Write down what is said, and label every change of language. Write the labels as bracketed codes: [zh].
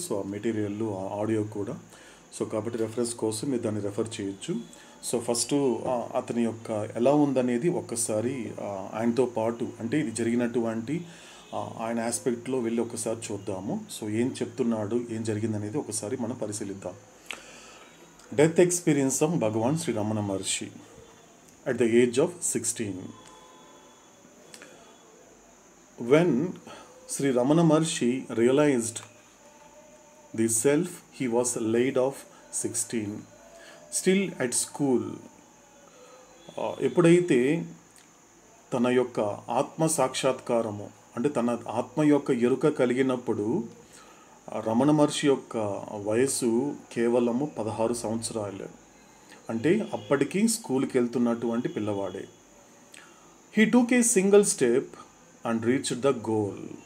[te] So ఆ material audio కూడా, so కాబట్టి రెఫరెన్స్ కోసం మీరు దాన్ని రెఫర్ చేయొచ్చు. సో ఫస్ట్ అతని యొక్క ఎలా ఉందనేది ఒక్కసారి ఆయనతో పాటు, అంటే ఇది జరిగినటువంటి ఆయన ఆస్పెక్ట్లో వెళ్ళి ఒకసారి చూద్దాము. సో ఏం చెప్తున్నాడు, ఏం జరిగిందనేది ఒకసారి మనం పరిశీలిద్దాం. [en] Death experience of Bhagavan Sri Ramana Maharshi at the age of 16. When Sri Ramana Maharshi realized the self, he was laid off 16, still at school. [te] ఎప్పుడైతే తన యొక్క ఆత్మ సాక్షాత్కారము, అంటే తన ఆత్మ యొక్క ఎరుక కలిగినప్పుడు రమణ మహర్షి యొక్క వయసు కేవలము 16 సంవత్సరాలే. అంటే అప్పటికి స్కూల్కి వెళ్తున్నటువంటి పిల్లవాడే. [en] He took a single step and reached the goal.